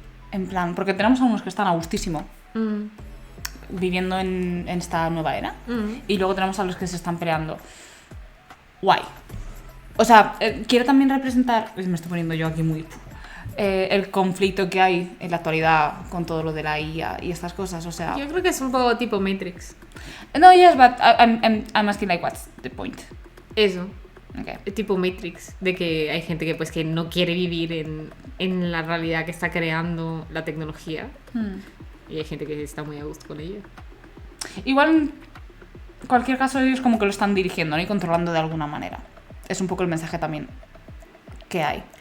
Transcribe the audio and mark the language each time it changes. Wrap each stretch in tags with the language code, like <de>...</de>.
<es>En plan, porque tenemos a unos que están a gustísimo viviendo en esta nueva era. Y luego tenemos a los que se están peleando. Guay. O sea, quiero también representar, me estoy poniendo yo aquí muy... el conflicto que hay en la actualidad con todo lo de la IA y estas cosas, o sea... Yo creo que es un poco tipo Matrix.</es> <en>No, yes, but I'm asking like, what's the point?</en> <es>Eso.</es> <en>Okay.</en> <es>Tipo Matrix. De que hay gente que pues que no quiere vivir en la realidad que está creando la tecnología. Y hay gente que está muy a gusto con ella. Igual, en cualquier caso, ellos como que lo están dirigiendo, ¿no? Y controlando de alguna manera. Es un poco el mensaje también que hay.</es>